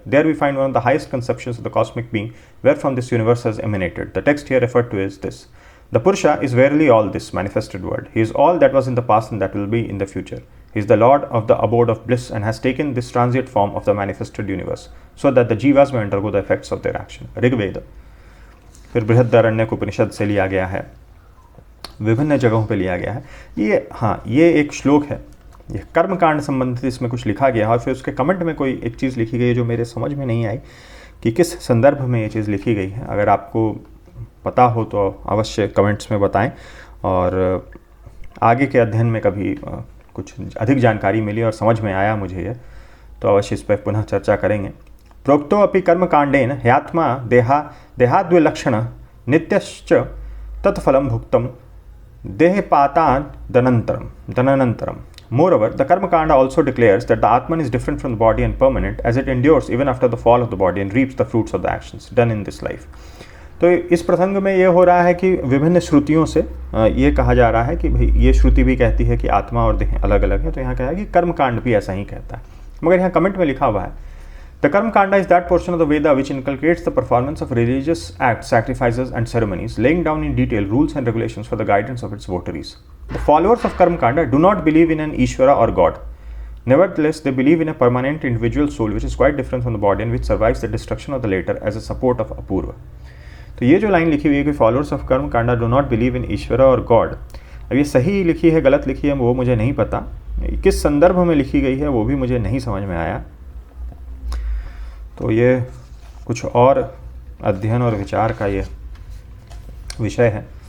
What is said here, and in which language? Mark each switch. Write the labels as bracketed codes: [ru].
[en] There we find one of the highest conceptions of the cosmic being, wherefrom this universe has emanated. The text here referred to is this. The Purusha is verily all this manifested world. He is all that was in the past and that will be in the future. He is the Lord of the abode of bliss and has taken this transient form of the manifested universe, so that the jivas may undergo the effects of their action. Rig Veda. [hi] फिर बृहदारण्यक उपनिषद से लिया गया है, विभिन्न जगहों पे लिया गया है। ये एक श्लोक है, ये कर्मकांड संबंधित इसमें कुछ लिखा गया है। और फिर उसके कमेंट में कोई एक चीज़ लिखी गई है जो मेरे समझ में नहीं आई कि किस संदर्भ में ये चीज़ लिखी गई है। अगर आपको पता हो तो अवश्य कमेंट्स में बताएं, और आगे के अध्ययन में कभी कुछ अधिक जानकारी मिली और समझ में आया मुझे ये, तो अवश्य इस पर पुनः चर्चा करेंगे। [sa] प्रोक्तो अपि कर्मकांडेन ह्यात्मा देहाद्विलक्षण नित्यश्च तत्फलं भुक्तम देहपातान् दननन्तरम। [en] Moreover, the Karma Kanda also declares that the Atman is different from the body and permanent, as it endures even after the fall of the body and reaps the fruits of the actions done in this life. [hi] तो इस प्रसंग में ये हो रहा है कि विभिन्न श्रुतियों से ये कहा जा रहा है कि भाई ये श्रुति भी कहती है कि आत्मा और देह अलग अलग है, तो यहाँ कहा है कि कर्म कांड भी ऐसा ही कहता है। मगर यहाँ कमेंट में लिखा हुआ है, [en] The Karma Kanda is that portion of the Veda which inculcates the performance of religious acts, sacrifices and ceremonies, laying down in detail rules and regulations for the guidance of its votaries. The followers of Karma Kanda do not believe in an Ishvara or God. Nevertheless, they believe in a permanent individual soul which is quite different from the body and which survives the destruction of the later as a support of Apurva. [hi] तो ये जो line लिखी हुई है कि [en] followers of Karma Kanda do not believe in Ishvara or God, [hi] अब ये सही लिखी है गलत लिखी है वो मुझे नहीं पता, किस संदर्भ में लिखी गई है वो भी मुझे नहीं समझ में आया। तो ये कुछ और अध्ययन और विचार का ये विषय है।